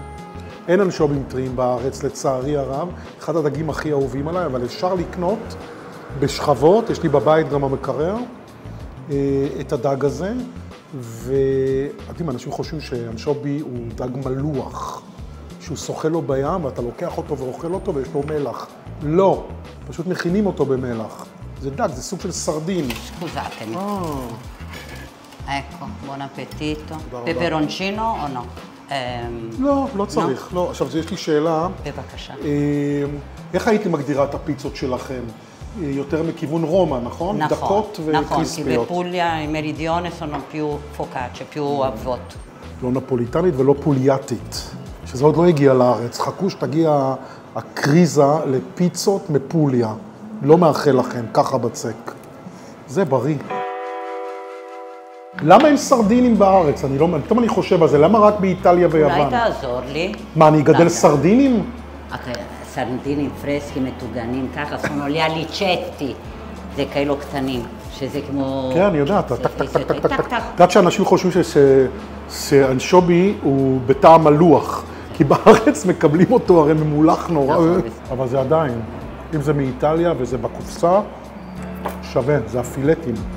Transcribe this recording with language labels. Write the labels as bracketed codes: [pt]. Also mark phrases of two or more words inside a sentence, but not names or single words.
[he] אין אנשובים טריים בארץ, לצערי הרב. אחד הדגים הכי אהובים עליי, אבל אפשר לקנות בשכבות, יש לי בבית גם המקרר, את הדג הזה. אנשים חושבים שאנשובי הוא דג מלוח, שהוא שוחה לו בים ואתה לוקח אותו ואוכל אותו ויש לו מלח. לא, פשוט מכינים אותו במלח. זה דג, זה סוג של סרדין. [it] Scusatemi. Ecco, buon appetito. Peperoncino o no? [he] לא, לא צריך. לא. עכשיו, יש לי שאלה. בבקשה. איך הייתי מגדירה את הפיצות שלכם? יותר מכיוון רומא, נכון? נכון, דקות וקריספיות. נכון, כי בפוליה, מרידיונה, [it] sono più focacce, più avvot. [he] לא נפוליטנית ולא פולייתית, שזה עוד לא הגיע לארץ. חכו שתגיע הקריזה לפיצות מפוליה. לא מאחל לכם, ככה בצק. זה בריא. למה אין סרדינים בארץ? פתאום אני חושב על זה, למה רק באיטליה ויוון? אולי תעזור לי. מה, אני אגדל סרדינים? סרדינים פרסקי, מטוגנים, ככה, [it] sono gli alicetti. [he] זה כאלו קטנים, שזה כמו... כן, אני יודעת, טק, טק, טק, טק, טק. יודעת שאנשים חושבים שאנשובי הוא בטעם מלוח, כי בארץ מקבלים אותו הרי ממולח נורא, אבל זה עדיין. אם זה מאיטליה וזה בקופסה, שווה, זה הפילטים.